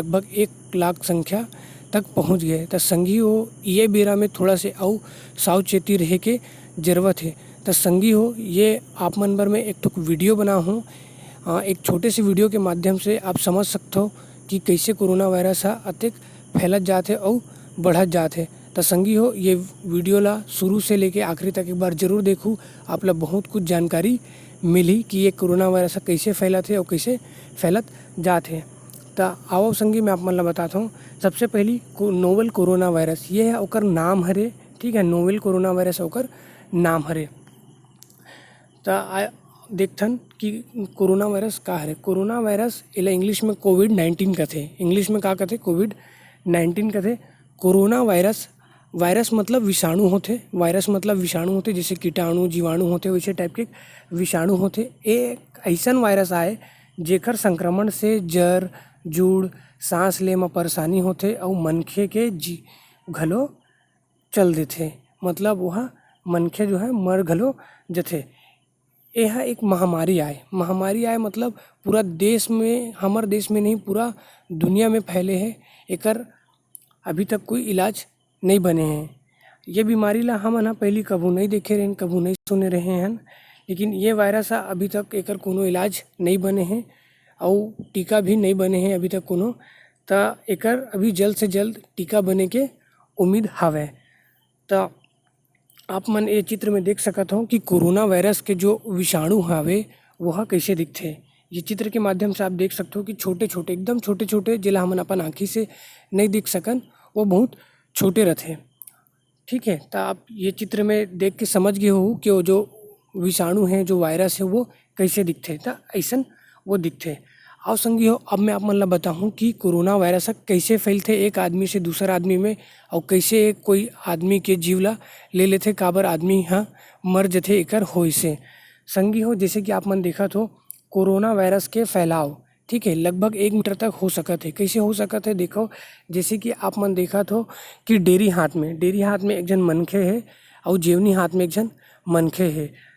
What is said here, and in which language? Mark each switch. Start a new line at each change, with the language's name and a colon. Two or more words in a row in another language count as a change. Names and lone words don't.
Chhattisgarhi: लगभग 1 लाख संख्या तक पहुंच गए। तो संगी हो, ये बेरा में थोड़ा से और सावचेती रह के जरूरत है। तो संगी हो, ये आप मन बर में एक ठो वीडियो बना हूँ। एक छोटे से वीडियो के माध्यम से आप समझ सकते हो कि कैसे कोरोना वायरस हा अतेक फैलत जात है और बढ़त जात है। तो संगी हो, ये वीडियो ला शुरू से लेके आखिरी तक एक बार जरूर देखूँ। आप ला बहुत कुछ जानकारी मिली कि ये कोरोना वायरस कैसे फैलत है और कैसे फैलत जात है। तो आओ संगी, मैं आप मन ला बताता हूँ। सबसे पहली नोवेल कोरोना वायरस ये है, ओकर नाम हरे। ठीक है, नोवेल कोरोना वायरस ओकर नाम हरे। तो देखथन कि कोरोना वायरस का हरे। कोरोना वायरस एला इंग्लिश में कोविड-19 कथे। इंग्लिश में का कथे? कोविड-19 कथे। कोरोना वायरस, वायरस मतलब विषाणु होते। वायरस मतलब विषाणु होते, जैसे कीटाणु जीवाणु होते वैसे टाइप के विषाणु होते। एक ऐसन वायरस आए जेकर संक्रमण से जर जुड़ सांस ले में परेशानी होते और मनखे के घलो चल देथे। मतलब वहाँ मनखे जो है मर घलो जथे। यह एक महामारी आए मतलब पूरा देश में, हमारे देश में नहीं पूरा दुनिया में फैले है। एकर अभी तक कोई इलाज नहीं बने हैं। ये बीमारी ला हमन हा पहली कभू नहीं देखे रहें, कभू नहीं सुने रहे हैं। लेकिन ये वायरस हा अभी तक एकर कोनो इलाज नहीं बने हैं और टीका भी नहीं बने हैं अभी तक कोनो। तो एकर अभी जल्द से जल्द टीका बने के उम्मीद हावे। तो आप मन ये चित्र में देख सकत हो कि कोरोना वायरस के जो विषाणु हावे वह कैसे दिखथे। ये चित्र के माध्यम से आप देख सकते हो कि छोटे छोटे, एकदम छोटे छोटे, जेला हमन अपन आँखी से नहीं दिख सकन, वो बहुत छोटे रहते। ठीक है, तो आप ये चित्र में देख के समझ गए हो कि वो जो विषाणु है, जो वायरस है, वो कैसे दिखते। तो ऐसन वो दिखते। आओ संगी हो, अब मैं आप मन ला बताऊँ कि कोरोना वायरस कैसे फैलते एक आदमी से दूसरा आदमी में, और कैसे कोई आदमी के जीव ला ले लेथे, काबर आदमी हाँ मर जथे एकर होय से। संगी हो, जैसे कि आप मन देखत हो कोरोना वायरस के फैलाव, ठीक है, लगभग 1 मीटर तक हो सकत है। कैसे हो सकत है देखो, जैसे कि आप मन देखत हो कि डेरी हाथ में एक जन मनखे है और जेवनी हाथ में एक जन मनखे है।